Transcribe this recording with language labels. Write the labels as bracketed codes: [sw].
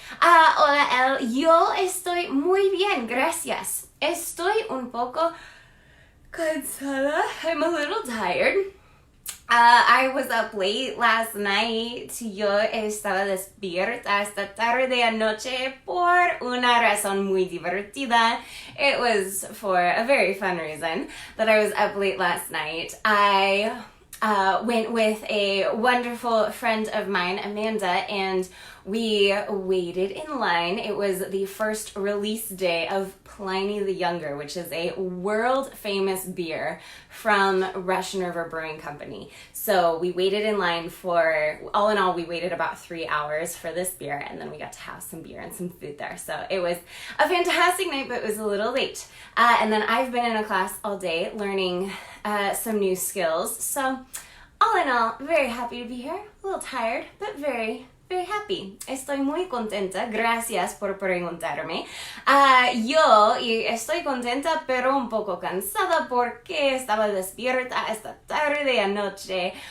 [es] Hola, El, yo estoy muy bien, gracias. Estoy un poco cansada. [en] I'm a little tired. I was up late last night. [es] Yo estaba despierta hasta tarde anoche por una razón muy divertida. [en] It was for a very fun reason that I was up late last night. I went with a wonderful friend of mine, Amanda, and we waited in line. It was the first release day of Pliny the Younger, which is a world-famous beer from Russian River Brewing Company. So we waited in line for, all in all, we waited about 3 hours for this beer, and then we got to have some beer and some food there. So it was a fantastic night, but it was a little late. And then I've been in a class all day learning some new skills. So all in all, very happy to be here. A little tired, but very happy. [es] Estoy muy contenta. Gracias por preguntarme. Yo estoy contenta, pero un poco cansada porque estaba despierta esta tarde anoche.